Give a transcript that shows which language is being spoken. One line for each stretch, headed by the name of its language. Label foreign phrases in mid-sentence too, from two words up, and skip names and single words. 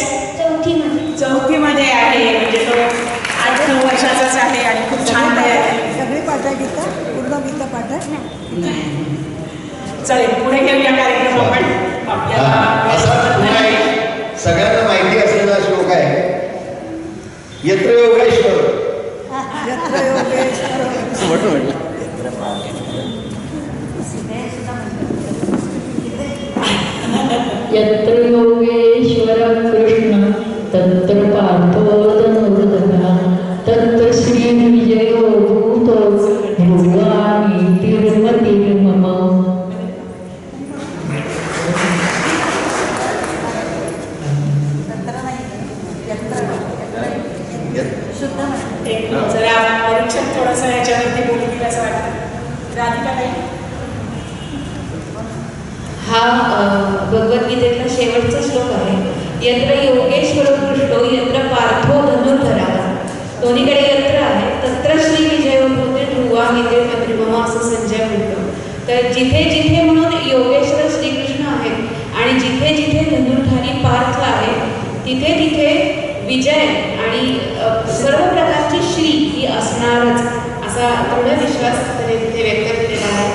Marathi: चौथीमध्ये आहे. म्हणजे तो 8-9 वर्षाचाच आहे आणि खूप छान तयार आहे. सगळी पाठ आहे गीता, पूर्ण गीता पाठ आहे. चालेल पुढे घेऊया कार्यक्रम आपण. आपल्याला सगळ्यांना माहिती असलेला श्लोक आहे,
Sanskrit: यत्र योगेश्वर. यत्र योगेश्वर यत्र योगेश्वर कृष्ण तत्र पार्थो धनुर्धरः तत्र श्री विजयो भूतो ध्रुवाणि तिर्मतिर्मम.
Marathi: जरा परीक्षण थोडंसं याच्यावरती बोलतील असं वाटतं. राधिका काही हा भगवद्गीतेतला शेवटचा श्लोक आहे.
Sanskrit: यत्र योगेश्वर कृष्णो यत्र पार्थो धनुर्धरः.
Marathi: दोन्हीकडे यत्र आहे.
Sanskrit: तत्र श्री विजय होते ध्रुवा गीते मत्रिमम
Marathi: असं संजय म्हणतो. तर जिथे जिथे म्हणून योगेश्वर श्रीकृष्ण आहेत आणि जिथे जिथे धनुर्धारी पार्थ आहे तिथे तिथे विजय आणि सर्व प्रकारची श्री ही असणारच असा दृढ विश्वास त्याने तिथे व्यक्त केलेला आहे.